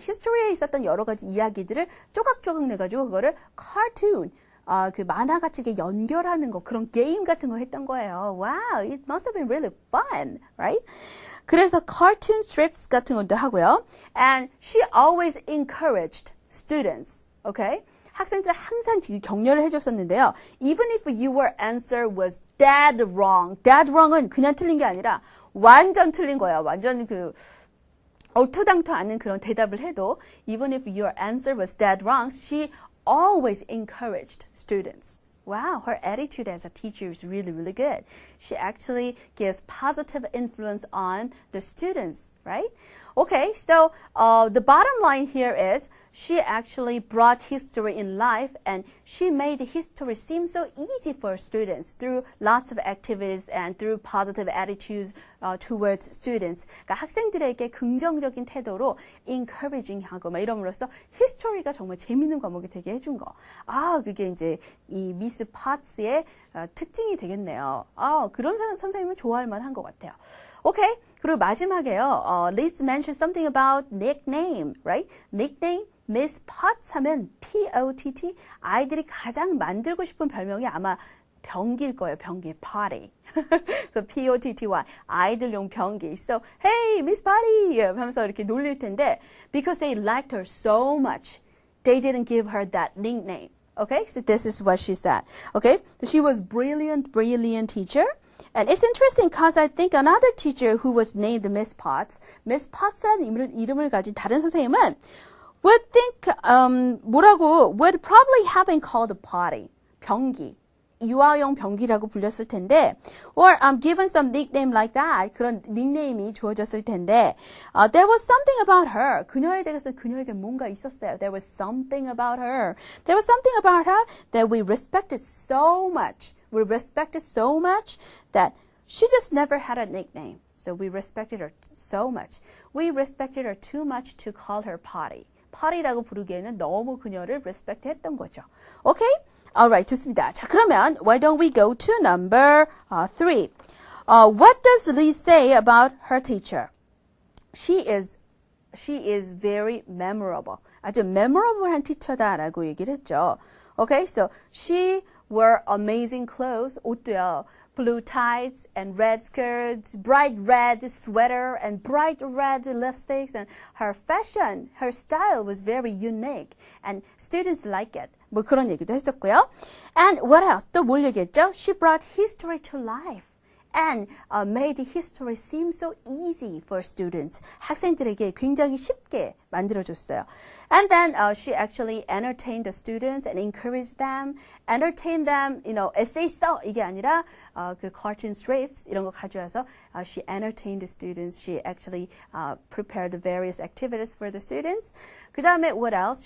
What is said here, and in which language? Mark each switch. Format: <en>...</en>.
<ko>History에 있었던 여러 가지 이야기들을 조각조각 내가지고 그거를 cartoon, 그 만화같이 연결하는 거, 그런 게임 같은 거 했던 거예요.</ko> <en>Wow, it must have been really fun, right?</en> <ko>그래서 cartoon strips 같은 것도 하고요.</ko> <en>And she always encouraged students, okay?</en> <ko>학생들 항상 격려를 해줬었는데요.</ko> <en>Even if your answer was dead wrong.</en> <ko>Dead wrong은 그냥 틀린 게 아니라 완전 틀린 거예요. 완전 얼토당토 않는 그런 대답을 해도</ko> <en>even if your answer was dead wrong, she always encouraged students. Wow, her attitude as a teacher is really good. She actually gives positive influence on the students, right? Okay, so the bottom line here is she actually brought history in life and she made history seem so easy for students through lots of activities and through positive attitudes towards students.</en> <ko>그러니까 학생들에게 긍정적인 태도로 encouraging 하고 막 이럼으로써 history가 정말 재밌는 과목이 되게 해준 거. 그게 이제 이 미스 파츠의 특징이 되겠네요. 그런 선생님은 좋아할 만한 것 같아요. Okay. 그리고 마지막에요.</ko> <en>Let's mention something about nickname, right?</en> <ko>Nickname, Miss Potts 하면 P-O-T-T. 아이들이 가장 만들고 싶은 별명이 아마 변기일 거예요. 변기, potty. So P-O-T-T-Y. 아이들용 변기.</ko> <en>So, hey, Miss Potty!</en> <ko>하면서 이렇게 놀릴 텐데,</ko> <en>because they liked her so much, they didn't give her that nickname. Okay? So this is what she said. Okay? She was brilliant teacher. And it's interesting because I think another teacher who was named Miss Potts라는</en> <ko>이름을 가진 다른 선생님은</ko> <en>would think, would probably have been called potty,</en> <ko>변기. 유아용 변기라고 불렸을 텐데,</ko> <en>or given some nickname like that,</en> <ko>그런 닉네임이 주어졌을 텐데,</ko> <en>there was something about her.</en> <ko>그녀에 대해서 그녀에게 뭔가 있었어요.</ko> <en>There was something about her. There was something about her that we respected so much. We respected so much that she just never had a nickname. So we respected her so much. We respected her too much to call her potty.</en> <ko>potty라고 부르기에는 너무 그녀를 respect 했던 거죠.</ko> <en>Okay? Alright,</en> <ko>좋습니다. 자, 그러면</ko> <en>why don't we go to number 3? What does Lee say about her teacher? She is very memorable.</en> <ko>아주 memorable한 teacher다라고 얘기를 했죠.</ko> <en>Okay, so she wore amazing clothes.</en> <ko>옷도요.</ko> <en>Blue tights and red skirts, bright red sweater and bright red lipsticks, and her fashion, her style was very unique and students like it.</en> <ko>뭐 그런 얘기도 했었고요.</ko> <en>And what else?</en> <ko>또 뭘 얘기했죠?</ko> <en>She brought history to life and made history seem so easy for students.</en> <ko>학생들에게 굉장히 쉽게 만들어줬어요.</ko> <en>And then she actually entertained the students and encouraged them, entertained them, essay</en> <ko>써 이게 아니라 그 cartoon strips 이런 거 가져와서</ko> <en>she entertained the students. She actually prepared the various activities for the students.</en> <ko>그 다음에</ko> <en>what else?</en>